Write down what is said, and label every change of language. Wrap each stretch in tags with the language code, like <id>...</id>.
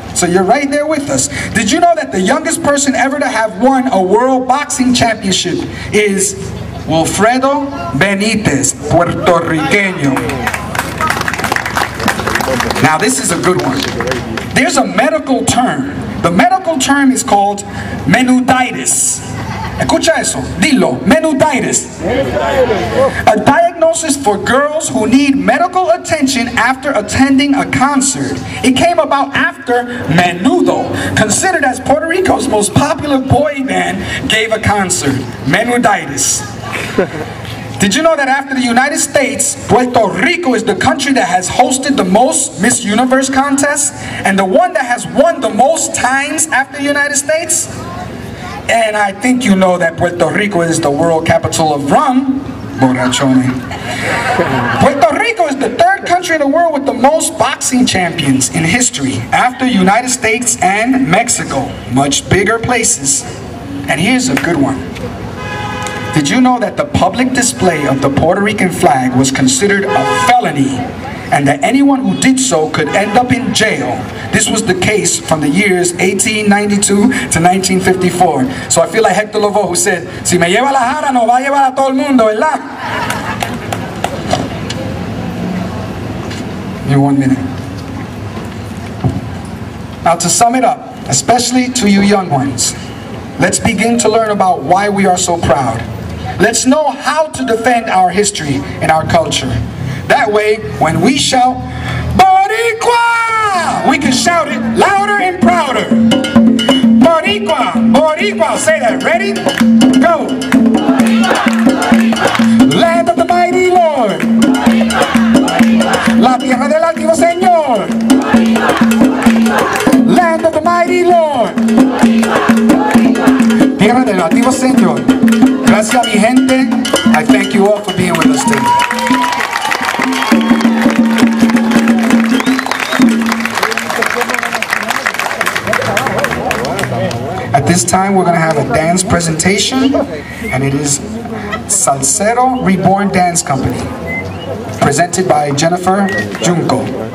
<en>So you're right there with us. Did you know that the youngest person ever to have won a world boxing championship is Wilfredo Benitez, Puerto Rican? Now this is a good one. There's a medical term. The medical term is called menuditis.</en> <es>Escucha eso, dilo, menuditis.</es> <en>A diagnosis for girls who need medical attention after attending a concert. It came about after Menudo, considered as Puerto Rico's most popular boy band, gave a concert. Menuditis. Did you know that after the United States, Puerto Rico is the country that has hosted the most Miss Universe contests and the one that has won the most times after the United States? And I think you know that Puerto Rico is the world capital of rum. Borrachone. Puerto Rico is the third country in the world with the most boxing champions in history, after United States and Mexico. Much bigger places. And here's a good one. Did you know that the public display of the Puerto Rican flag was considered a felony, and that anyone who did so could end up in jail? This was the case from the years 1892 to 1954. So I feel like Hector LaBoy, who said,</en> <es>"Si me lleva la jara, no va a llevar a todo el mundo, ¿verdad?"</es> <en>In 1 minute. Now to sum it up, especially to you young ones, let's begin to learn about why we are so proud. Let's know how to defend our history and our culture. That way, when we shout, Boricua, we can shout it louder and prouder. Boricua, Boricua, say that, ready? Go. Land of the mighty Lord.</en> <es>La tierra del altivo Señor.</es> <en>Land of the mighty Lord.</en> <es>Tierra del altivo Señor. Gracias, mi gente.</es> <en>I thank you all for being with us today. At this time, we're going to have a dance presentation, and it is Salsero Reborn Dance Company, presented by Jennifer Junco.</en>